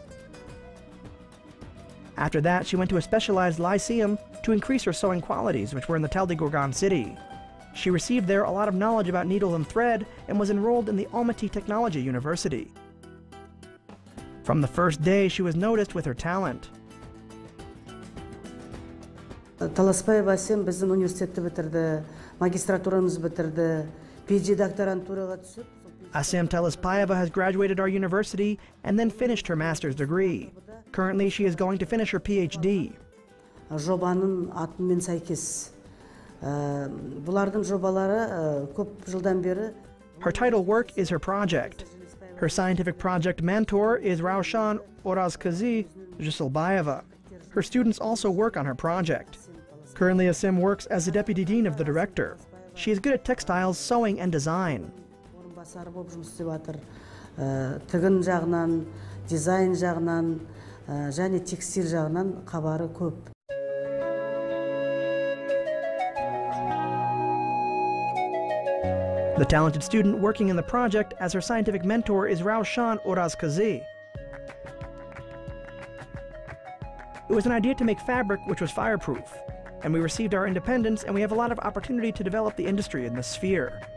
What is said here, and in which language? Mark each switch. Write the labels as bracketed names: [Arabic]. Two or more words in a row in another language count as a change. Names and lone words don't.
[English] After that, she went to a specialized lyceum to increase her sewing qualities, which were in the Taldy-Gorgan city. She received there a lot of knowledge about needle and thread and was enrolled in the Almaty Technology University. From the first day, she was noticed with her talent. [Kazakh] Таласпаева Асем біздің университетті бітірді, магистратурамыз бітірді, PhD докторантураға түсіп. [English] Asem Talispayeva has graduated our university and then finished her master's degree. Currently, she is going to finish her PhD. [Kazakh] Жобаның атымен сәйкес. Бұлардың жобалары көп жылдан бері. [English] Her title work is her project. Her scientific project mentor is Raushan Orazkazi Zhiselbayeva. Her students also work on her project. Currently, Asem works as the deputy dean of the director. She is good at textiles, sewing, and design. [Kazakh] Тігін жағынан, дизайн жағынан, және текстиль жағынан қабары көп. [English] The talented student working in the project as her scientific mentor is Raushan Orazkazi. It was an idea to make fabric which was fireproof, and we received our independence, and we have a lot of opportunity to develop the industry in this sphere.